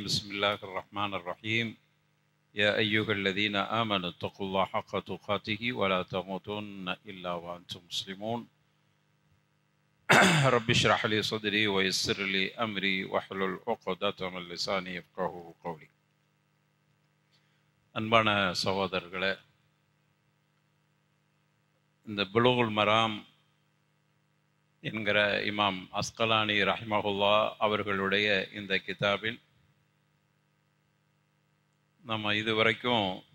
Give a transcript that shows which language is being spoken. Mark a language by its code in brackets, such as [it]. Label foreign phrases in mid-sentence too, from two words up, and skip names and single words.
[ar] بسم الله الرحمن الرحيم. يا أيها الذين آمنوا اتقوا الله حق تقاته ولا تموتن إلا وأنتم مسلمون. رب اشرح لي صدري ويسر لي أمري واحلل عقدة من لساني يفقهوا قولي. [ta] அன்பான சகோதரர்களே, இந்த புலூகுல் மராம் என்கிற இமாம் அஸ்கலானி ரஹ்மஹுல்லா அவர்களுடைய இந்த கிதாபில் நம்ம இதுவரைக்கும்